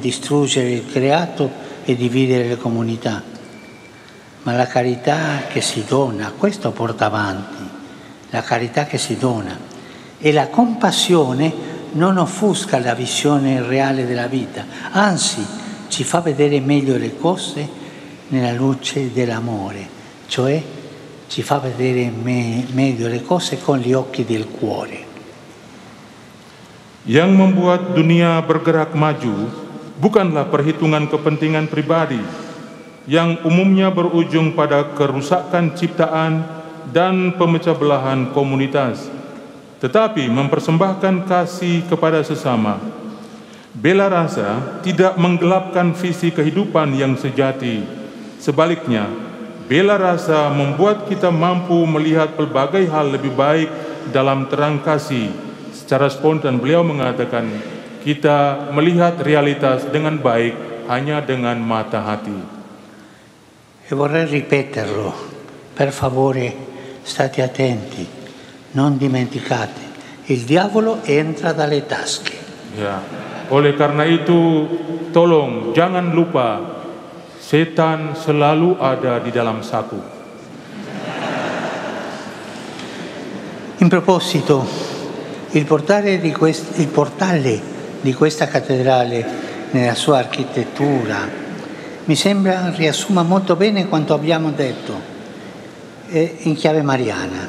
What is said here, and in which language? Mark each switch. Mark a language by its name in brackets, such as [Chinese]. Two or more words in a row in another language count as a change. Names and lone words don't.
[Italian] distruggere il creato e dividere le comunità, ma la carità che si dona, questo porta avanti, la carità che si dona, e la compassione non offusca la visione reale della vita, anzi ci fa vedere meglio le cose nella luce dell'amore, cioè ci fa vedere meglio le cose con gli occhi del cuore. [Indonesian] Yang membuat dunia bergerak maju bukanlah perhitungan kepentingan pribadi yang umumnya berujung pada kerusakan ciptaan dan pemecah belahan komunitas, tetapi mempersembahkan kasih kepada sesama. Bela rasa tidak menggelapkan visi kehidupan yang sejati. Sebaliknya, bela rasa membuat kita mampu melihat pelbagai hal lebih baik dalam terang kasih. Secara spontan beliau mengatakan, kita melihat realitas dengan baik hanya dengan mata hati. [Italian] E vorrei ripeterlo, per favore state attenti, non dimenticate, il diavolo entra dalle tasche. [Indonesian] Ya, oleh karena itu tolong jangan lupa, setan selalu ada di dalam saku. [Italian] In proposito, il portale di questa cattedrale nella sua architettura mi sembra riassuma molto bene quanto abbiamo detto in chiave mariana.